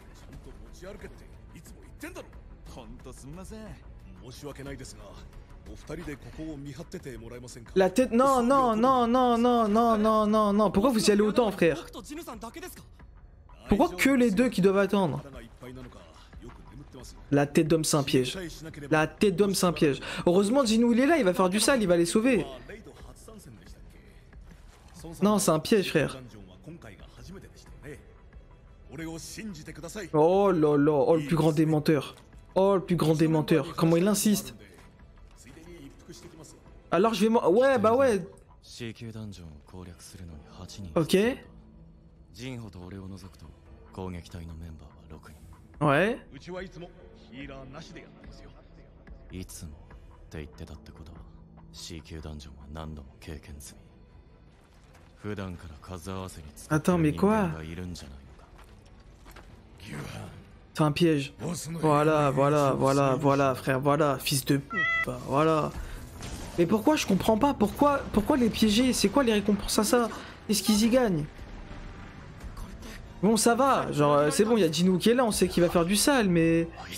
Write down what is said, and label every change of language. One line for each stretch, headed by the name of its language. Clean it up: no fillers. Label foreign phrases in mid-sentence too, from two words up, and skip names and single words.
Japanese: ちゃんと持ち歩けっていつも言ってんだろ。ほんとすみません。申し訳ないですが、お二人でここを見張っててもらえませんか。
French: La tête. Non, non, non, non, non, non, non, non, non. Pourquoi vous y allez autant, frère? Pourquoi que les deux qui doivent attendre? La tête d'homme, c'est un piège. La tête d'homme, c'est un piège. Heureusement, Jinou, il est là, il va faire du sale, il va les sauver. Non, c'est un piège, frère. Oh là là, oh le plus grand des menteurs. Oh le plus grand des menteurs. Comment il insiste. Alors je vais... Ouais, bah ouais. Ok. Ouais.
Japanese: いつもって言ってたってことは C 級ダンジョンは何度も経験済み。普段から数合わせに使ってる人間がいるんじゃないのか。
French: C'est un piège. Voilà, voilà, voilà, voilà, frère, voilà, fils de... Bah, voilà. Mais pourquoi je comprends pas? Pourquoi les piéger? C'est quoi les récompenses à ça? Est-ce qu'ils y gagnent? Bon, ça va, genre, c'est bon, il y a Jinou qui est là, on sait qu'il va faire du sale, mais...